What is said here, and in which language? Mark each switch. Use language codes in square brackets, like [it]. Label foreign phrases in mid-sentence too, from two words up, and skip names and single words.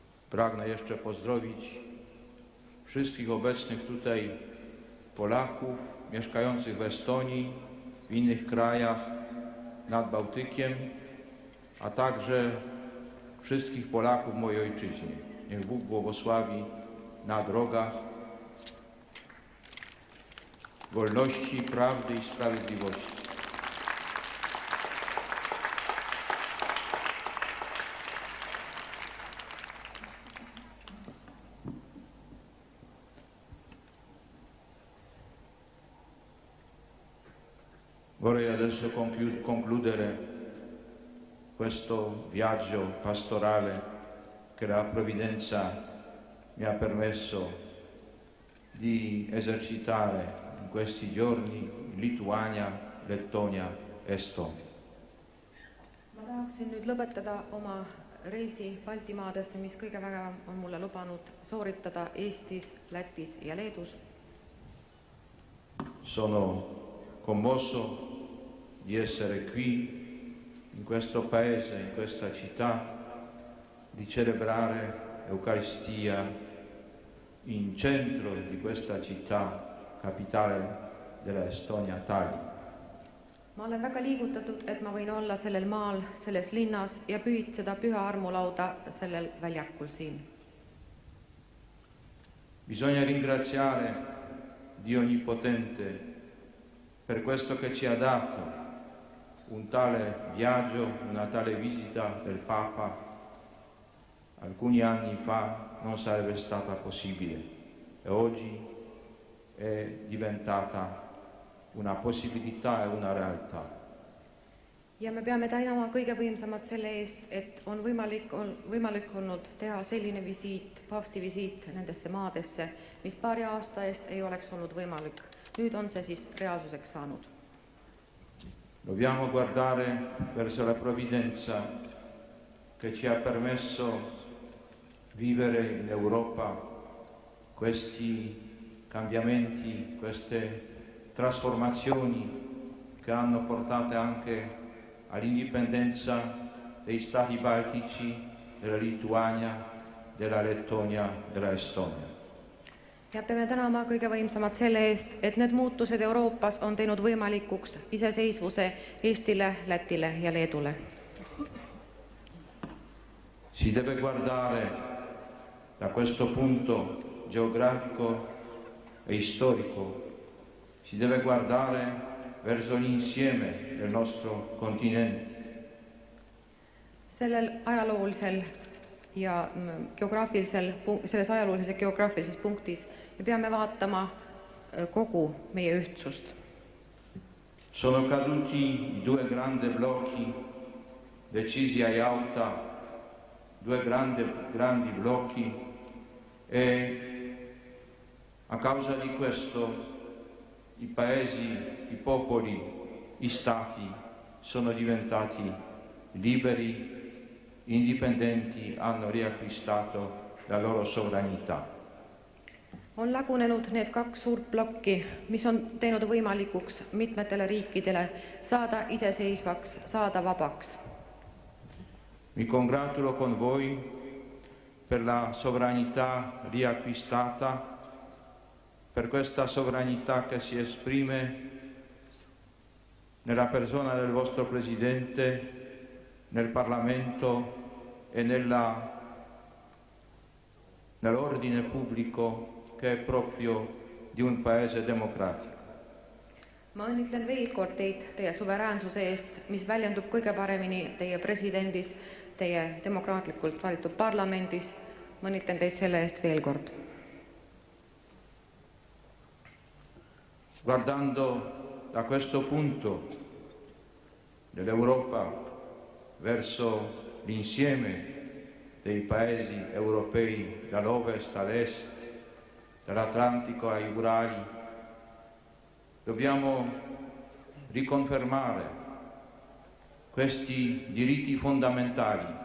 [pl] pragnę jeszcze pozdrowić wszystkich obecnych tutaj Polaków mieszkających w Estonii, w innych krajach nad Bałtykiem, a także wszystkich Polaków w mojej ojczyźnie. Niech Bóg błogosławi na drogach wolności, prawdy i sprawiedliwości. [it] Vorrei adesso concludere questo viaggio pastorale che la provvidenza mi ha permesso di esercitare in questi giorni in Lituania, Lettonia, Estonia. [et] Ma tahaksin nüüd lõpetada oma reisi Baltimaadesse, mis kõige vägevam on mulle lubanud sooritada Eestis, Lätis ja Leedus. [it] Sono commosso di essere qui, in questo paese, in questa città, di celebrare l'Eucaristia in centro di questa città, capitale della Estonia, Tallinn. [et] Ma olen väga liigutatud, et ma võin olla sellel maal, selles linnas ja pühitseda püha armulauda sellel väljakul siin. [it] Bisogna ringraziare Dio Onnipotente per questo che ci ha dato un tale viaggio, una tale visita del Papa. Alcuni anni fa non sarebbe stata possibile e oggi è diventata una possibilità e una realtà. [et] Ja me peame tänama kõige võimsamat selle eest, et on võimalik olnud teha selline visiit, paavsti visiit nendesse maadesse, mis paari aasta eest ei oleks olnud võimalik. Nüüd on see siis reaalsuseks saanud. [it] Dobbiamo guardare verso la provvidenza che ci ha permesso vivere in Europa questi cambiamenti, queste trasformazioni che hanno portato anche all'indipendenza dei stati baltici, della Lituania, della Lettonia, della Estonia. [et] Ja peame tänama kõige võimsamat selle eest, et need muutused Euroopas on teinud võimalikuks iseseisvuse Eestile, Lätile ja Leedule. [it] Si deve guardare da questo punto geografico e storico, si deve guardare verso l'insieme del nostro continente. [et] Sellel ajaloolisel ja selles ajaloolises ja geograafilises punktis me peame vaatama kogu meie ühtsust. [it] Sono caduti i due grandi blocchi decisi a Jalta, due grandi blocchi e a causa di questo i paesi, i popoli, i stati sono diventati liberi, indipendenti, hanno riacquistato la loro sovranità. [et] On lagunenud need kaks suurt plokki, mis on teinud võimalikuks mitmetele riikidele saada iseseisvaks, saada vabaks. [it] Mi congratulo con voi per la sovranità riacquistata, per questa sovranità che si esprime nella persona del vostro Presidente, nel Parlamento e nell'ordine pubblico che è proprio di un paese democratico. [et] Ma õnnitlen veel kord teid teie suveräänsuse eest, mis väljendub kõige paremini teie presidendis, teie demokraatlikult valitud parlamendis. Ma õnnitlen teid selle eest veel kord. [it] Guardando da questo punto dell'Europa verso l'insieme dei paesi europei dall'ovest all'est, dall'Atlantico ai Urali, dobbiamo riconfermare questi diritti fondamentali